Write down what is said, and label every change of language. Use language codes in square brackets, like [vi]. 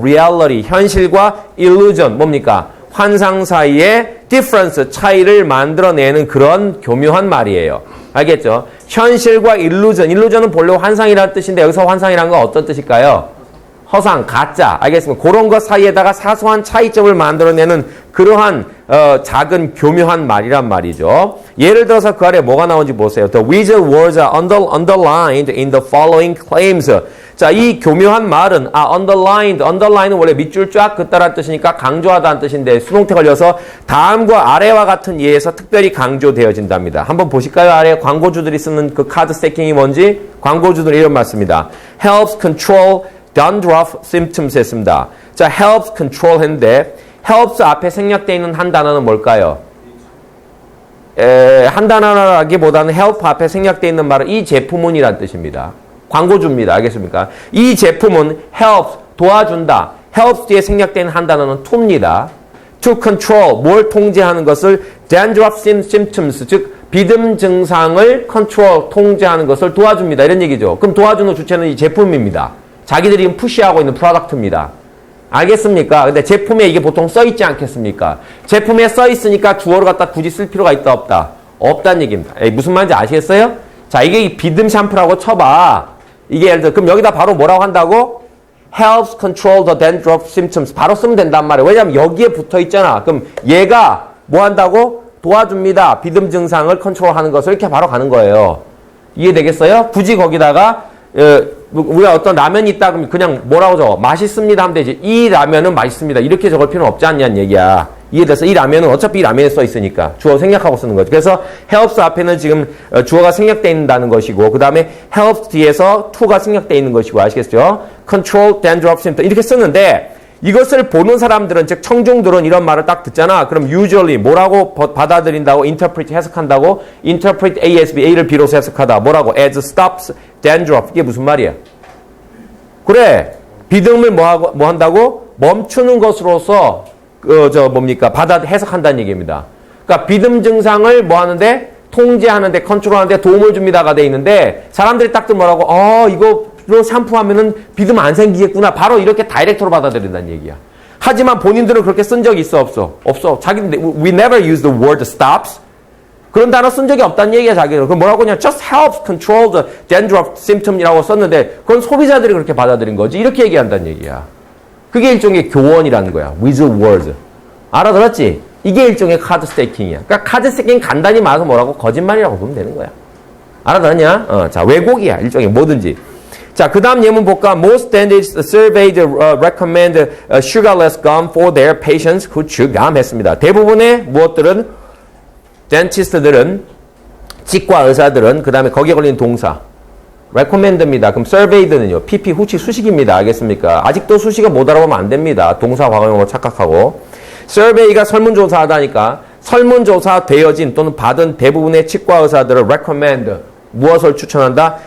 [ko] reality, 현실과 illusion, 뭡니까? 환상 사이의 difference, 차이를 만들어내는 그런 교묘한 말이에요. 알겠죠? 현실과 illusion, illusion은 본래 환상이라는 뜻인데 여기서 환상이라는 건 어떤 뜻일까요? 허상, 가짜, 알겠습니까? 그런 것 사이에다가 사소한 차이점을 만들어내는 그러한 작은 교묘한 말이란 말이죠. 예를 들어서 그 아래 뭐가 나오는지 보세요. [en] The wizard words are underlined in the following claims. [ko] 자, 이 교묘한 말은 underline은 원래 밑줄 쫙 긋다라는 뜻이니까 강조하다는 뜻인데 수동태 걸려서 다음과 아래와 같은 예에서 특별히 강조되어진답니다. 한번 보실까요? 아래 광고주들이 쓰는 그 카드 스태킹이 뭔지? 광고주들이 이런 말 씁니다. [en] helps control dandruff symptoms [ko] 했습니다. 자, [en] helps control [ko] 했는데 helps 앞에 생략되어 있는 한 단어는 뭘까요? 한 단어라기보다는 help 앞에 생략되어 있는 말은 이 제품은이란 뜻입니다. 광고주입니다. 알겠습니까? 이 제품은 helps, 도와준다. helps 뒤에 생략되어 있는 한 단어는 to입니다. [en] to control, [ko] 뭘 통제하는 것을 [en] dandruff symptoms, [ko] 즉 비듬 증상을 control, 통제하는 것을 도와줍니다. 이런 얘기죠. 그럼 도와주는 주체는 이 제품입니다. 자기들이 푸시하고 있는 프로덕트입니다. 알겠습니까? 근데 제품에 이게 보통 써있지 않겠습니까? 제품에 써있으니까 주어를 갖다 굳이 쓸 필요가 있다 없다? 없다는 얘기입니다. 무슨 말인지 아시겠어요? 자, 이게 비듬 샴푸라고 쳐봐. 이게 예를 들어 그럼 여기다 바로 뭐라고 한다고? [en] helps control the dandruff symptoms. [ko] 바로 쓰면 된단 말이에요. 왜냐하면 여기에 붙어 있잖아. 그럼 얘가 뭐 한다고? 도와줍니다. 비듬 증상을 컨트롤하는 것을 이렇게 바로 가는 거예요. 이해되겠어요? 굳이 거기다가 우리가 어떤 라면이 있다 그러면 그냥 뭐라고 적어? 맛있습니다 하면 되지. 이 라면은 맛있습니다. 이렇게 적을 필요는 없지 않냐는 얘기야. 이해돼서 이 라면은 어차피 이 라면에 써 있으니까 주어 생략하고 쓰는 거죠. 그래서 helps 앞에는 지금 주어가 생략되어 있다는 것이고 그 다음에 helps 뒤에서 to가 생략되어 있는 것이고 아시겠죠? [en] control dandruff symptom [ko] 이렇게 쓰는데 이것을 보는 사람들은 즉 청중들은 이런 말을 딱 듣잖아. 그럼 usually 뭐라고 받아들인다고? interpret 해석한다고? interpret ASB A를 B로서 해석하다. 뭐라고? [en] as stops dandruff [ko] 이게 무슨 말이야? 그래 비듬을 뭐 한다고? 멈추는 것으로서 해석한다는 얘기입니다. 그러니까 비듬 증상을 뭐 하는데? 통제하는데 컨트롤하는데 도움을 줍니다가 돼 있는데 사람들이 딱 뭐라고? 이거로 샴푸하면은 비듬 안 생기겠구나. 바로 이렇게 다이렉트로 받아들인다는 얘기야. 하지만 본인들은 그렇게 쓴 적이 있어 없어? 없어. 자기들 [en] we never use the word stops. [ko] 그런 단어 쓴 적이 없다는 얘기야 자기는. 그럼 뭐라고 그냥 [en] just helps control the dandruff symptom [ko] 이라고 썼는데 그건 소비자들이 그렇게 받아들인 거지. 이렇게 얘기한다는 얘기야. 그게 일종의 교원이라는 거야. [en] with words. [ko] 알아들었지? 이게 일종의 카드 스태킹이야. 그러니까 카드 스태킹 간단히 말해서 뭐라고? 거짓말이라고 보면 되는 거야. 알아들었냐? 자, 왜곡이야. 일종의 뭐든지. 자, 그 다음 예문 볼까? [en] Most dentists surveyed recommend sugarless gum for their patients who chew gum [ko] 했습니다. 대부분의 무엇들은 덴티스트들은 치과 의사들은 그 다음에 거기에 걸린 동사 recommend입니다. 그럼 surveyed는요. PP 후치 수식입니다. 알겠습니까? 아직도 수식을 못 알아보면 안 됩니다. 동사 과거형으로 착각하고 survey가 설문조사하다니까 설문조사 되어진 또는 받은 대부분의 치과 의사들을 recommend 무엇을 추천한다?